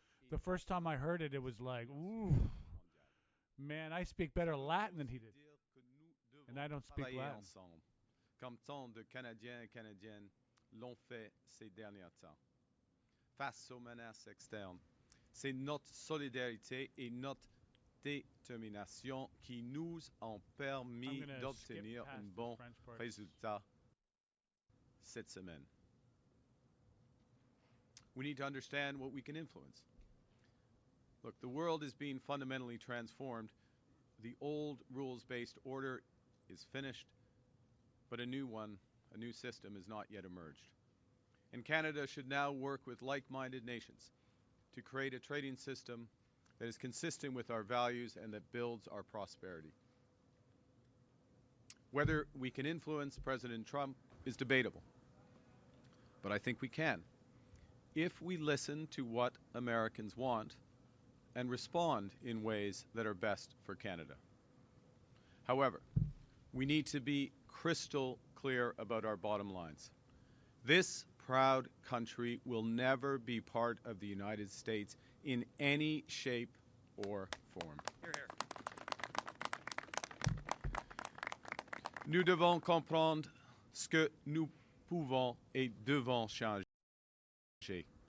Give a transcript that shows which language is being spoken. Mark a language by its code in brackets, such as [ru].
[en] The first time I heard it, it was like, ooh, man, I speak better Latin than he did, and I don't speak Latin. [fr] Comme tant de Canadiens et Canadiennes l'ont fait ces derniers temps. Face aux menaces externes, c'est notre solidarité et notre détermination qui nous ont permis d'obtenir un bon résultat cette semaine. [en] We need to understand what we can influence. Look, the world is being fundamentally transformed. The old rules-based order is finished, but a new one, a new system, has not yet emerged. And Canada should now work with like-minded nations to create a trading system that is consistent with our values and that builds our prosperity. Whether we can influence President Trump is debatable, but I think we can, if we listen to what Americans want and respond in ways that are best for Canada. However, we need to be crystal clear about our bottom lines. This proud country will never be part of the United States in any shape or form. Hear, hear. [fr] Nous devons comprendre ce que nous pouvons et devons changer.